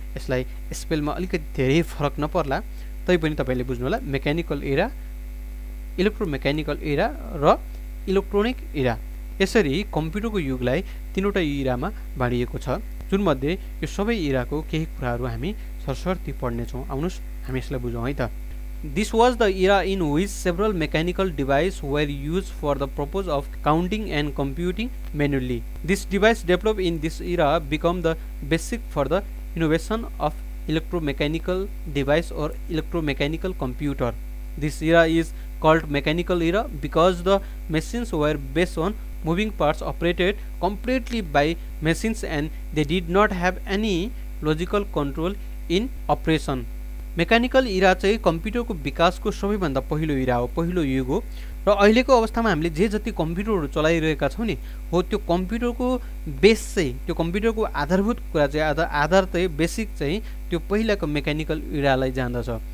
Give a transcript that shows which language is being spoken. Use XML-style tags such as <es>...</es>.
<ne>यसलाई स्पेलमा अलिकति धेरै फरक नपर्ला तैपनि तपाईले बुझ्नु होला, मेकानिकल इरा, इलेक्ट्रोमेकानिकल इरा र इलेक्ट्रोनिक इरा। यसरी कम्प्युटरको युगलाई 3वटा इरामा बाँडिएको छ, जुन मध्ये यो सबै इराको केही कुराहरू हामी सरसर्ती पढ्नेछौँ। आउनुहोस् हामी यसलाई बुझौँ है त।</ne> <en>This was the era in which several mechanical devices were used for the purpose of counting and computing manually. This device developed in this era became the basic for the innovation of electromechanical device or electromechanical computer. This era is called mechanical era because the machines were based on moving parts operated completely by machines and they did not have any logical control in operation.</en> <ne>Mechanical इरा चाहिँ कम्प्युटरको विकासको सबैभन्दा पहिलो इरा हो, पहिलो युग हो। र अहिलेको अवस्थामा हामीले जे जति कम्प्युटरहरू चलाइरहेका छौँ नि हो, त्यो कम्प्युटरको बेस चाहिँ, त्यो कम्प्युटरको आधारभूत कुरा चाहिँ, आधार चाहिँ बेसिक चाहिँ त्यो पहिलाको मेकानिकल इरालाई जान्दछ।</ne>